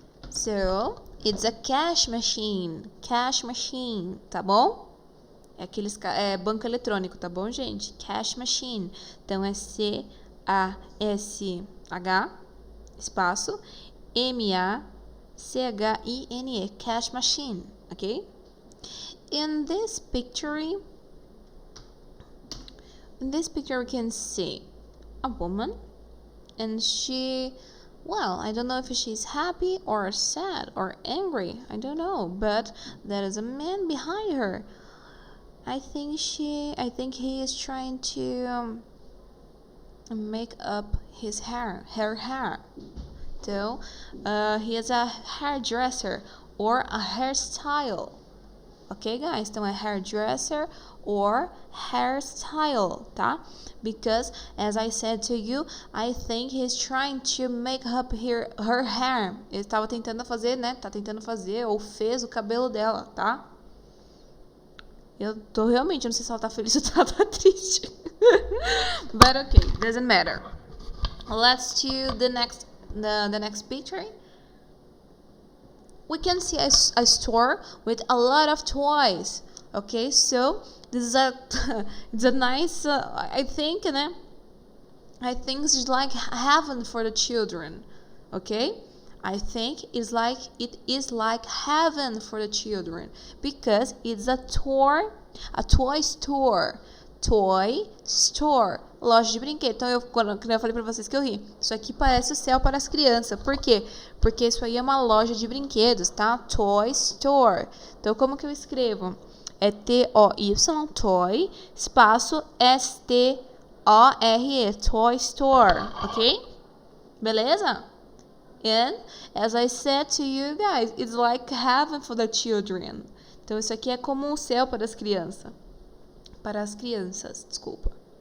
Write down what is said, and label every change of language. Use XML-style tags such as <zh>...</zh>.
<en>So it's a cash machine, tá bom?</en> <pt>É banco eletrônico, tá bom, gente? Cash machine. Então é C-A-S-H, espaço, M-A-C-H-I-N-E, cash machine, ok?</pt> <en>In this picture, we can see a woman, and she, well, I don't know if she's happy or sad or angry, I don't know, but there is a man behind her. I think he is trying to make up his hair, her hair. So, he is a hairdresser or a hairstyle. Ok, guys?</en> <pt>Então é</pt> <en>hairdresser or hairstyle,</en> <pt>tá?</pt> <en>Because, as I said to you, I think he's trying to make up her hair.</en> <pt>Ele estava tentando fazer, né? Tá tentando fazer ou fez o cabelo dela, tá? Eu tô realmente, não sei se ela tá feliz ou se ela tá triste.</pt> <en>But okay, doesn't matter. Let's do the next picture. We can see a store with a lot of toys. Okay, so this is it's a nice, I think, né? I think it's like heaven for the children. Okay, I think it is like heaven for the children because it's a toy store.</en> <pt>Toy store, loja de brinquedo. Então, quando eu falei pra vocês que eu ri, isso aqui parece o céu para as crianças. Por quê? Porque isso aí é uma loja de brinquedos, tá? Toy store. Então, como que eu escrevo? É T-O-Y, toy, espaço S-T-O-R-E, toy store, ok? Beleza?</pt> <en>And, as I said to you guys, it's like heaven for the children.</en> <pt>Então, isso aqui é como um céu para as crianças. Para as crianças, desculpa.</pt>